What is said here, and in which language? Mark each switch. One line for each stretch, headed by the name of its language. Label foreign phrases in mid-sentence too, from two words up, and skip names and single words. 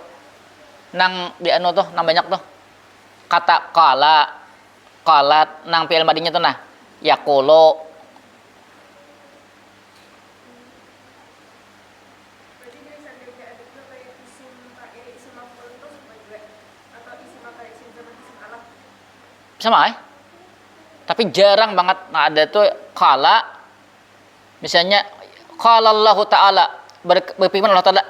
Banjar: Nang di anu tuh nang banyak tuh. Kata
Arabic: قال قالت
Banjar: nang fi'il madinya tuh nah yaqulu.
Indonesian: Sama tapi jarang banget nah ada tuh qala misalnya
Arabic: قال الله تعالى
Indonesian: berfirman Allah taala